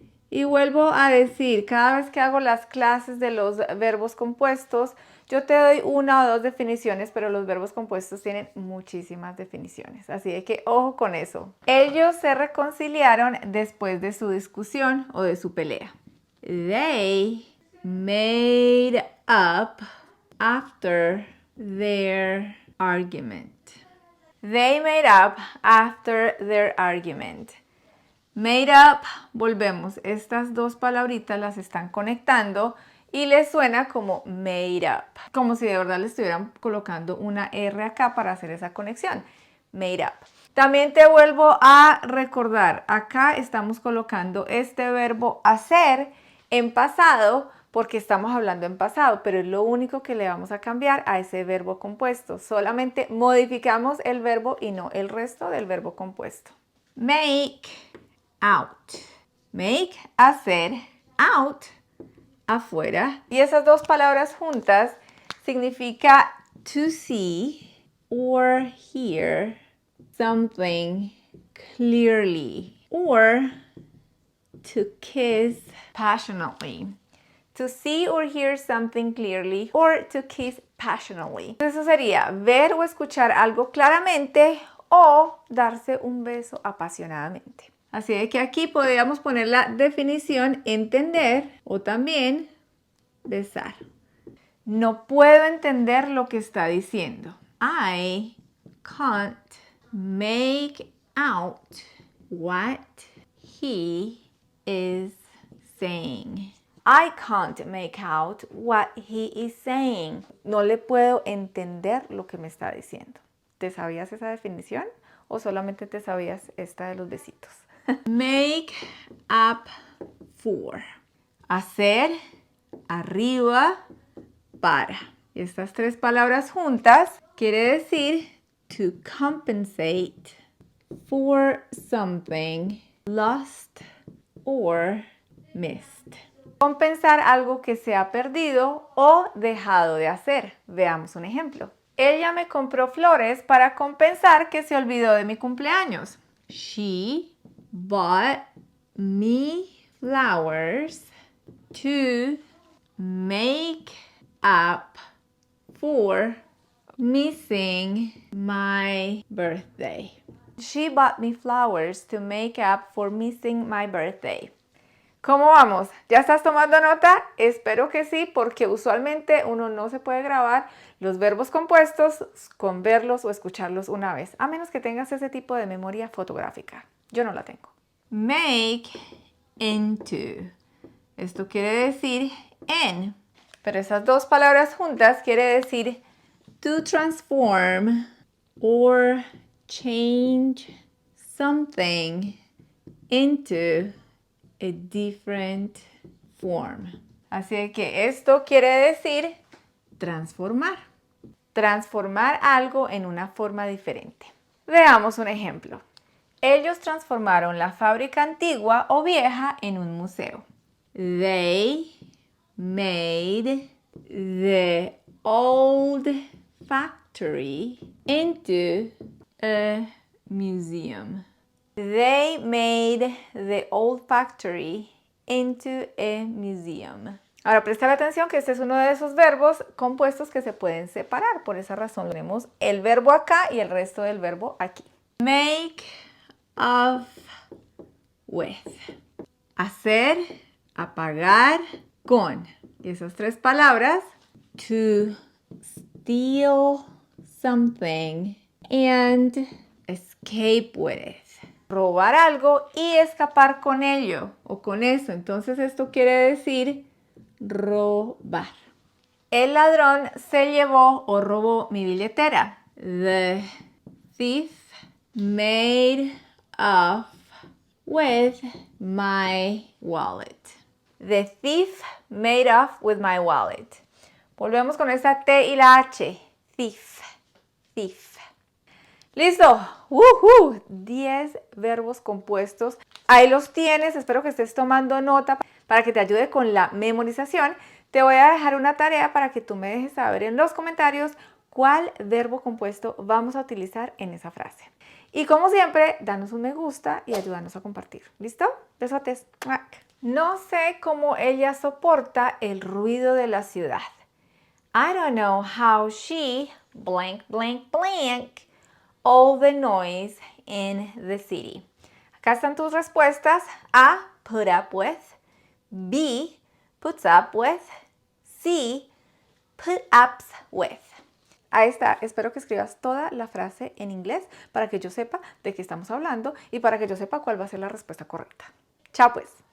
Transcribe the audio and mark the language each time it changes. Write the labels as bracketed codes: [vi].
[es] Y vuelvo a decir, cada vez que hago las clases de los verbos compuestos, yo te doy una o dos definiciones, pero los verbos compuestos tienen muchísimas definiciones. Así de que ojo con eso. Ellos se reconciliaron después de su discusión o de su pelea. [en] They made up after their argument. They made up after their argument. [es] Made up, volvemos, estas dos palabritas las están conectando y les suena como made up, como si de verdad le estuvieran colocando una R acá para hacer esa conexión. Made up. También te vuelvo a recordar, acá estamos colocando este verbo hacer en pasado porque estamos hablando en pasado, pero es lo único que le vamos a cambiar a ese verbo compuesto. Solamente modificamos el verbo y no el resto del verbo compuesto. [en] Make out. Make, hacer, out, afuera. [es] Y esas dos palabras juntas significa [en] to see or hear something clearly or to kiss passionately. To see or hear something clearly or to kiss passionately. [es] Eso sería ver o escuchar algo claramente o darse un beso apasionadamente. Así de que aquí podríamos poner la definición entender o también besar. No puedo entender lo que está diciendo. [en] I can't make out what he is saying. I can't make out what he is saying. [es] No le puedo entender lo que me está diciendo. ¿Te sabías esa definición o solamente te sabías esta de los besitos? [en] Make up for. [es] Hacer, arriba, para. Estas tres palabras juntas quiere decir [en] to compensate for something lost or missed. [es] Compensar algo que se ha perdido o dejado de hacer. Veamos un ejemplo. Ella me compró flores para compensar que se olvidó de mi cumpleaños. [en] She bought me flowers to make up for missing my birthday. She bought me flowers to make up for missing my birthday. [es] ¿Cómo vamos? ¿Ya estás tomando nota? Espero que sí, porque usualmente uno no se puede grabar los verbos compuestos con verlos o escucharlos una vez, a menos que tengas ese tipo de memoria fotográfica. Yo no la tengo. Make into. Esto quiere decir en, pero esas dos palabras juntas quiere decir [en] to transform or change something into a different form. [es] Así que esto quiere decir transformar. Transformar algo en una forma diferente. Veamos un ejemplo. Ellos transformaron la fábrica antigua o vieja en un museo. [en] They made the old factory into a museum. They made the old factory into a museum. [es] Ahora, presta atención que este es uno de esos verbos compuestos que se pueden separar. Por esa razón tenemos el verbo acá y el resto del verbo aquí. [en] Make of with. [es] Hacer, apagar, con. Y esas tres palabras. [en] To steal something and escape with it. [es] Robar algo y escapar con ello o con eso. Entonces esto quiere decir robar. El ladrón se llevó o robó mi billetera. [en] The thief made off with my wallet. The thief made off with my wallet. [es] Volvemos con esta T y la H. [en] Thief. Thief. [es] ¡Listo! [en] ¡Woohoo! [es] 10 verbos compuestos. Ahí los tienes. Espero que estés tomando nota para que te ayude con la memorización. Te voy a dejar una tarea para que tú me dejes saber en los comentarios cuál verbo compuesto vamos a utilizar en esa frase. Y como siempre, danos un me gusta y ayúdanos a compartir. ¿Listo? Besotes. No sé cómo ella soporta el ruido de la ciudad. [en] I don't know how she blank, blank, blank all the noise in the city. [es] Acá están tus respuestas. [en] A, put up with. B, puts up with. C, put ups with. [es] Ahí está. Espero que escribas toda la frase en inglés para que yo sepa de qué estamos hablando y para que yo sepa cuál va a ser la respuesta correcta. Chao pues.